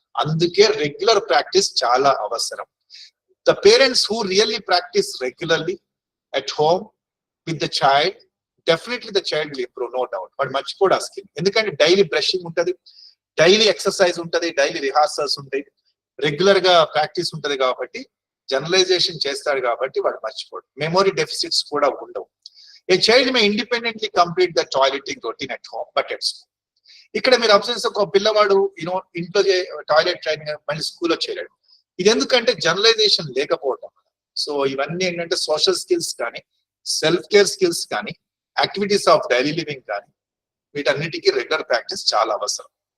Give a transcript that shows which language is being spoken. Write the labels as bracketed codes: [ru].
[te] అందుకే regular practice చాలా అవసరం. [en] The parents who really practice regularly at home with the child, definitely the child will improve, no doubt. [te] వాడు మర్చిపోడు ఆ skill. ఎందుకంటే daily brushing ఉంటుంది, daily exercise ఉంటుంది, daily rehearsals ఉంటాయి, రెగ్యులర్ గా ప్రాక్టీస్ ఉంటుంది కాబట్టి జనరలైజేషన్ చేస్తాడు కాబట్టి వాడు మర్చిపోడు. మెమొరీ డెఫిసిట్స్ కూడా ఉండవు. [en] A child may independently complete the toileting routine at home, but at school. [te] ఇక్కడ మీరు అబ్జర్వ్ చేస్తే ఒక పిల్లవాడు ఇంట్లో టాయిలెట్ ట్రైనింగ్ మళ్ళీ స్కూల్లో చేయలేడు. ఇది ఎందుకంటే జనరలైజేషన్ లేకపోవడం. సో ఇవన్నీ ఏంటంటే సోషల్ స్కిల్స్ కానీ, సెల్ఫ్ కేర్ స్కిల్స్ కానీ, యాక్టివిటీస్ ఆఫ్ డైలీ లివింగ్ కానీ వీటన్నిటికీ రెగ్యులర్ ప్రాక్టీస్ చాలా అవసరం.